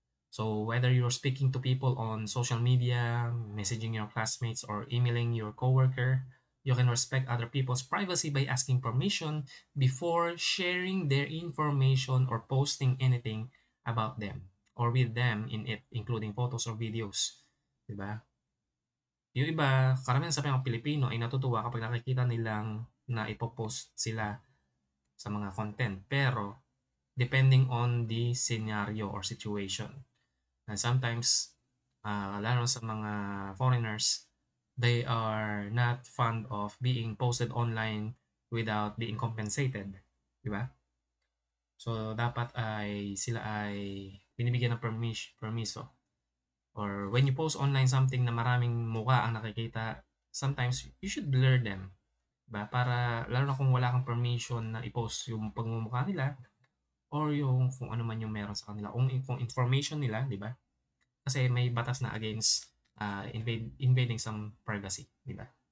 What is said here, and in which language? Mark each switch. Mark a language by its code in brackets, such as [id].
[en] So whether you're speaking to people on social media, messaging your classmates, or emailing your coworker, you can respect other people's privacy by asking permission before sharing their information or posting anything about them or with them in it, including photos or videos. [tl] Diba? Yung iba, karamihan sa mga Pilipino ay natutuwa kapag nakikita nilang na ipopost sila sa mga content. [en] Pero, depending on the scenario or situation. And sometimes, [tl] lalo sa mga [en] foreigners, they are not fond of being posted online without being compensated. [tl] Di ba? So, dapat ay sila ay binibigyan ng permiso. [en] Or when you post online something [tl] na maraming mukha ang nakikita, [en] sometimes you should blur them. [tl] Diba? Para, lalo na kung wala kang permission na i-post yung pagmumukha nila or yung kung ano man yung meron sa kanila, kung information nila, di ba? Kasi may batas na [en] against invading some privacy, [tl] di ba?